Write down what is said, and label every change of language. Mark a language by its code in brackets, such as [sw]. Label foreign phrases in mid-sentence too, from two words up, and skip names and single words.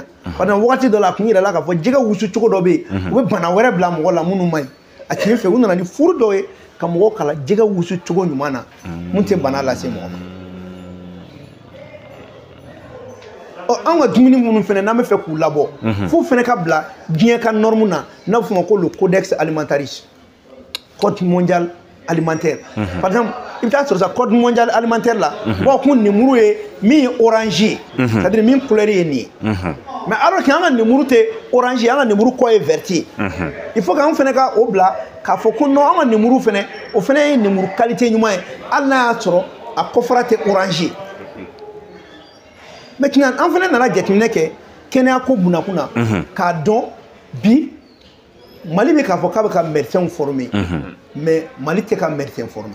[bm] Pendant wagati dɔ la a kun yirala k'a fɔ jɛgɛ wusu cogo dɔ bɛ yen u bɛ bana wɛrɛ bila mɔgɔ la minnu man ɲi. A tiɲɛ fɛ u nana ni furu dɔ ye ka mɔgɔw kalan jɛgɛ wusu cogo ɲuman na mun tɛ bana lase mɔgɔ ma. An ka dumuni minnu fɛnɛ n'an bɛ fɛ k'u labɔ fo fɛnɛ ka bila diɲɛ ka norme na n'a bɛ f'o ma ko [fr] le codex alimentariste, code mondial alimentaire. Par exemple [bm] i bɛ taa sɔrɔ sa [fr] code mondial alimentaire [bm] la b'a kun nimuru ye min ye orange ye c'est-à-dire min couleur ye nin ye. [fr] Mais alors que [bm] an ka nimuru tɛ orange ye an ka nimuru kɔ ye vert ye. [fr] Il faut [bm] qu'an fɛnɛ ka o bila k'a fɔ ko non an ka nimuru fɛnɛ o fɛnɛ ye nimuru qualité ɲuman ye hali n'a y'a sɔrɔ a kɔfara tɛ orange ye. Maintenant an fɛnɛ nana jateminɛ kɛ kɛnɛya ko bunakun na k'a dɔn bi Mali bɛ k'a fɔ k'a bɛ ka [fr] médecin former [bm] mais Mali tɛ ka [fr] médecin former.